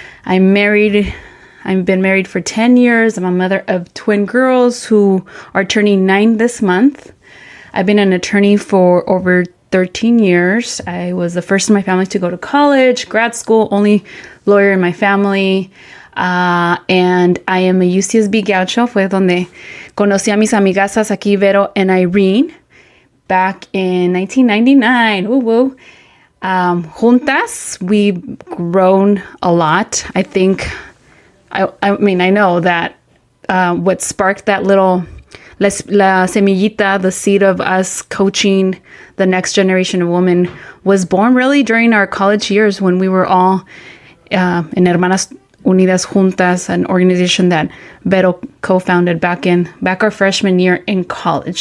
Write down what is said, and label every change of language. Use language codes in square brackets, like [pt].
[en] I've been married for 10 years. I'm a mother of twin girls who are turning 9 this month. I've been an attorney for over 13 years. I was the first in my family to go to college, grad school, only lawyer in my family. And I am a UCSB gaucho. [es] Fue donde conocí a mis amigasas aquí, Vero and Irene, [en] back in 1999. Woo. [es] Juntas, [en] we've grown a lot. I think, I know that what sparked that little, [es] la semillita, [en] the seed of us coaching the next generation of women, was born really during our college years when we were all in Hermanas Unidas Juntas, an organization that Vero co-founded back our freshman year in college.